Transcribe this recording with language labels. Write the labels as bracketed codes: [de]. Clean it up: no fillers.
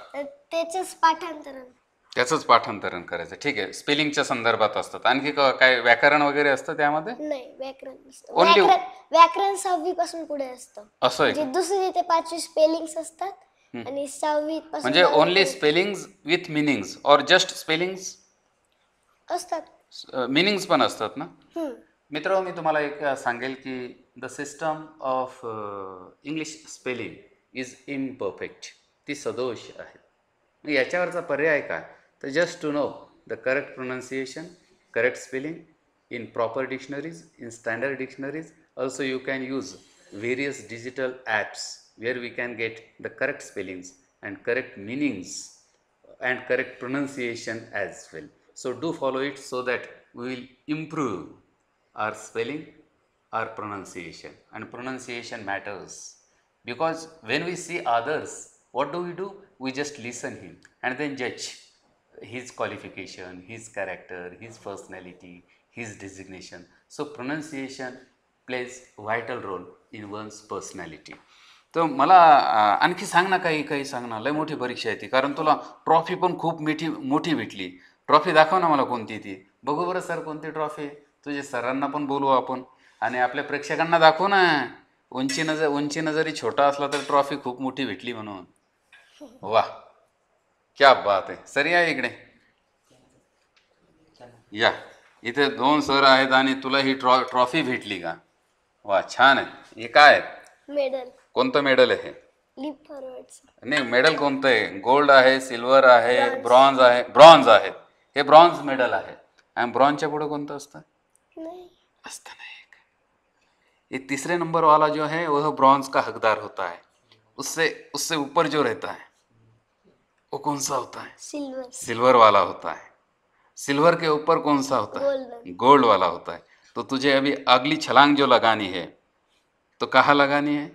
[mr] तर त्याचंच पाठांतरण. त्याचंच पाठांतरण करायचं. ठीक आहे. स्पेलिंगच्या संदर्भात असतात. आणखी काय व्याकरण वगैरे असतं त्यामध्ये? नाही, व्याकरण नसतं. [en] Only- [mr] व्याकरण 6वी पासून पुढे असतं. असं आहे म्हणजे का? 2री ते 5वी स्पेलिंग्स असतात आणि 6वी पासून म्हणजे 12वी [en] Only spellings with meanings और just spellings? [mr] असतात. मिनिंग्स पण असतात ना? हम्म. मित्र, मी तुम्हाला एक सांगेल की [en] The system of English spelling is imperfect. [mr] ती सदोष आहे. मग याच्यावरचा पर्याय काय? तर [en] Just to know the correct pronunciation, correct spelling in proper dictionaries, in standard dictionaries. Also you can use various digital apps where we can get the correct spellings and correct meanings and correct pronunciation as well. So do follow it so that we will improve our spelling, our pronunciation. And pronunciation matters because when we see others, what do? We just listen him and then judge his qualification, his character, his personality, his designation. So pronunciation plays vital role in one's personality. [mr] तर मला आणखी सांग ना, काही सांग ना. लय मोठी परीक्षा आहे ती. कारण तुला ट्रॉफी पण खूप मोठी भेटली. ट्रॉफी दाखव ना मला कोणती ती. बघू बरं सर कोणती ट्रॉफी. तुझे सरांना पण बोलवू आपण आणि आपल्या प्रेक्षकांना दाखवू ना. उंचीनं जरी छोटा असला तर ट्रॉफी खूप मोठी भेटली म्हणून. वा, [hi] क्या बात [mr] आहे. सर या इकडे या. इथे 2 सर आहेत आणि तुला ही ट्रॉफी भेटली का? वा, छान आहे. हे काय आहे? मेडल. कोणतं मेडल आहे? [en] Leap forward. [mr] नाही, मेडल कोणतं आहे? गोल्ड आहे, सिल्वर आहे, ब्रॉन्झ आहे? ब्रॉन्झ आहे. हे ब्रॉन्झ मेडल आहे. आणि ब्रॉन्झच्या पुढे कोणतं असतं? नाही, असतं नाही. [hi] ये तीसरे नंबर वाला जो है वह ब्रॉन्ज का हकदार होता है. उससे ऊपर जो रहता है वो कौन सा होता है? सिल्वर. सिल्वर वाला होता है. सिल्वर के ऊपर कौन सा होता है? गोल्डन. गोल्ड वाला होता है. तो तुझे अभी अगली छलांग जो लगानी है तो कहाँ लगानी है?